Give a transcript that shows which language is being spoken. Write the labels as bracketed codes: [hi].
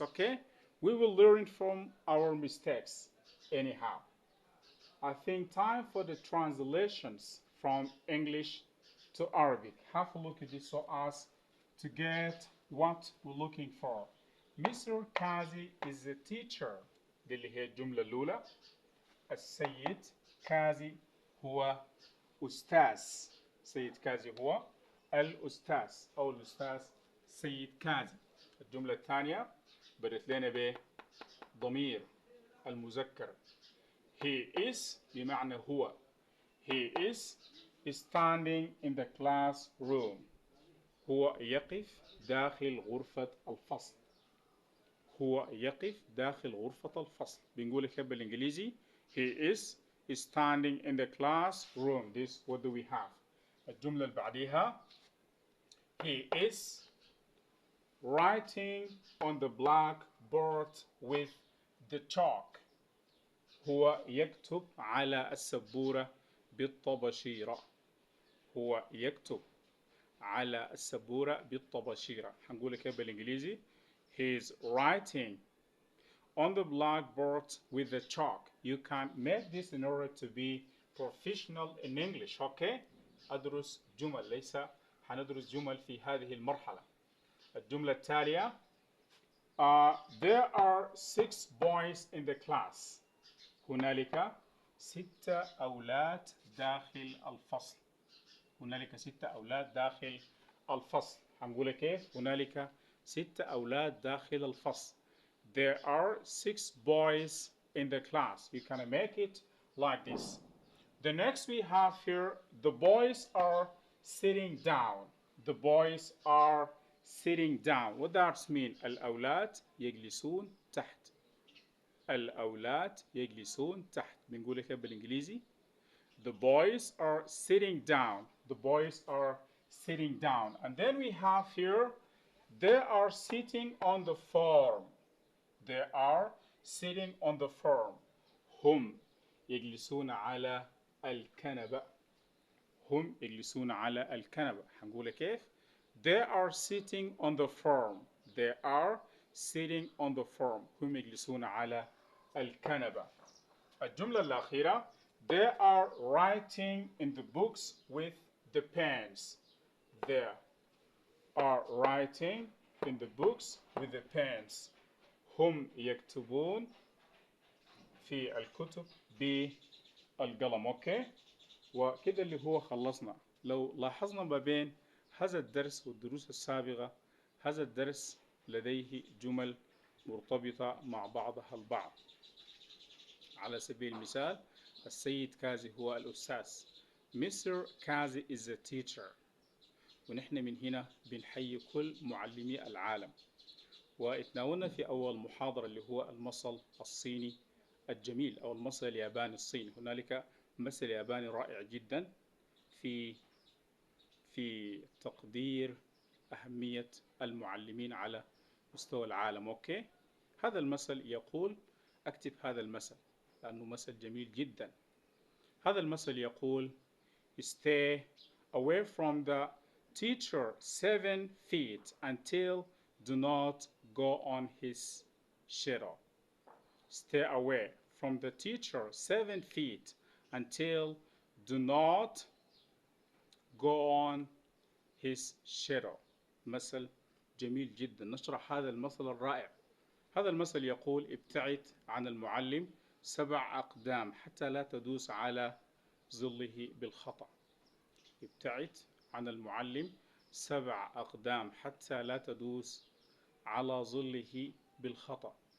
[en] Okay, we will learn from our mistakes anyhow. I think time for the translations from English to Arabic. Have a look at this so as to get what we're looking for. Mr. Kazi is a teacher. [ar] دي اللي هي الجملة الأولى. السيد كازي هو أستاذ. سيد كازي هو الأستاذ أو الأستاذ سيد كازي. الجملة الثانية بدت لنا بضمير المذكر. [en] He is [ar] بمعنى هو. [en] He is standing in the classroom. [ar] هو يقف داخل غرفة الفصل. هو يقف داخل غرفة الفصل. بنقول كده بالإنجليزي [en] he is standing in the classroom. This what do we have? [ar] الجملة اللي بعديها [en] he is writing on the blackboard with the chalk. [ar] هو يكتب على السبورة بالطباشيرة. هو يكتب على السبورة بالطباشيرة. هنقول كده بالإنجليزي [en] he is writing on the blackboard with the chalk. You can make this in order to be professional in English. Okay? [ar] أدرس جمل، ليس هندرس جمل في هذه المرحلة. الجملة التالية [en] there are 6 boys in the class. [ar] هنالك 6 أولاد داخل الفصل. هنالك 6 أولاد داخل الفصل. هنقول كيف؟ هنالك 6 أولاد داخل الفصل. [en] There are 6 boys in the class. You can make it like this. The next we have here, the boys are sitting down. The boys are sitting down. What does that mean? [ar] الأولاد يجلسون تحت. الأولاد يجلسون تحت. بنقول كيف بالإنجليزي؟ [en] The boys are sitting down. The boys are sitting down. And then we have here, they are sitting on the form. They are sitting on the form. [ar] هم يجلسون على الكنبة. هم يجلسون على الكنبة. هنقول كيف؟ [en] They are sitting on the form. They are sitting on the form. [ar] هم يجلسون على الكنبة. الجملة الأخيرة [en] They are writing in the books with the pens. They are writing in the books with the pens. [ar] هم يكتبون في الكتب بالقلم. أوكي؟ وكده اللي هو خلصنا. لو لاحظنا ما بين هذا الدرس والدروس السابقة، هذا الدرس لديه جمل مرتبطة مع بعضها البعض. على سبيل المثال السيد كازي هو الأستاذ. [en] Mr. Kazi is a teacher. [ar] ونحن من هنا بنحيي كل معلمي العالم. واتناولنا في أول محاضرة اللي هو المثل الصيني الجميل أو المثل الياباني الصيني. هنالك مثل ياباني رائع جدا في تقدير أهمية المعلمين على مستوى العالم. أوكي؟ هذا المثل يقول، أكتب هذا المثل لأنه مثل جميل جدا. هذا المثل يقول [en] Stay away from the teacher 7 feet until do not go on his shadow. Stay away from the teacher 7 feet until do not go on his shadow. [ar] مثل جميل جدا. نشرح هذا المثل الرائع. هذا المثل يقول ابتعد عن المعلم 7 أقدام حتى لا تدوس على ظله بالخطأ. ابتعد عن المعلم 7 أقدام حتى لا تدوس على ظله بالخطأ.